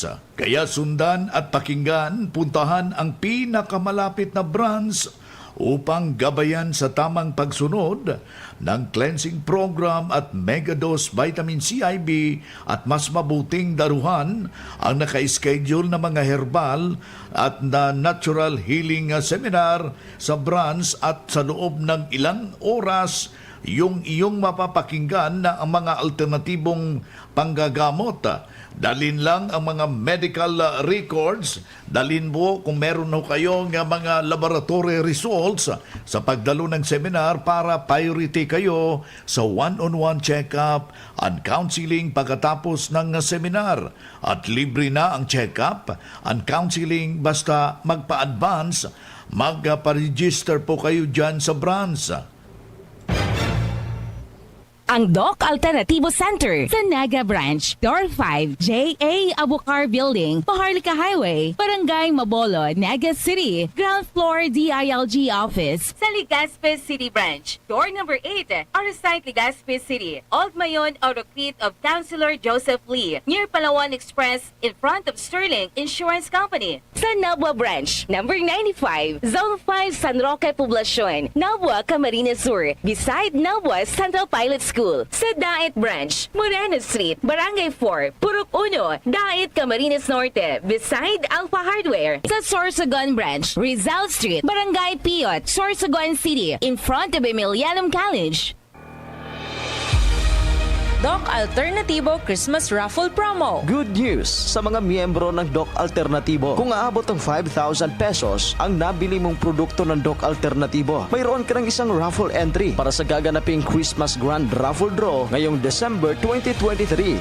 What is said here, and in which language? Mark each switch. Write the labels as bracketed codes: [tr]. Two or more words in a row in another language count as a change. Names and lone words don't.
[tl] Kaya sundan at pakinggan, puntahan ang pinakamalapit na branch upang gabayan sa tamang pagsunod ng [en] cleansing program [tl] at [en] megadose vitamin CIB [tl] at mas mabuting daruhan ang naka-schedule na mga herbal at na [en] natural healing seminar [tl] sa branch at sa loob ng ilang oras yung iyong mapapakinggan na ang mga alternatibong panggagamot. Dalin lang ang mga [en] medical records, [tl] dalin mo kung meron ho kayong mga [en] laboratory results [tl] sa pagdalo ng seminar para priority kayo sa [en] one-on-one check-up and counseling [tl] pagkatapos ng seminar. At libre na ang [en] check-up and counseling [tl] basta magpa-advance, magpa-register po kayo dyan sa branch. Ang Doc Alternativo Center sa Naga Branch, Door 5, J.A. [en] Abukar Building, Paharlika Highway, Barangay Mabolo, Naga City, ground floor DILG office sa Legazpi City Branch, Door number 8, Arsite Legazpi City, Old Mayon Autocrete of Councilor Joseph Lee, near Palawan Express in front of Sterling Insurance Company. [tl] Sa Nabua Branch, number 95, Zone 5, San Roque Poblacion, Nabua, Camarines Sur, beside Nabua Central Pilot School. Sa Daet Branch, Moreno Street, Barangay 4, Purok 1, Daet, Camarines Norte, beside Alpha Hardware. Sa Sorsogon Branch, Rizal Street, Barangay Piot, Sorsogon City, [en] in front of Emilianum College. Doc Alternativo Christmas Raffle Promo. Good news [tl] sa mga miyembro ng Doc Alternativo. Kung aabot ng 5,000 pesos ang nabili mong produkto ng Doc Alternativo, mayroon ka ng isang [en] raffle entry [tl] para sa gaganaping Christmas Grand Raffle Draw ngayong December 2023.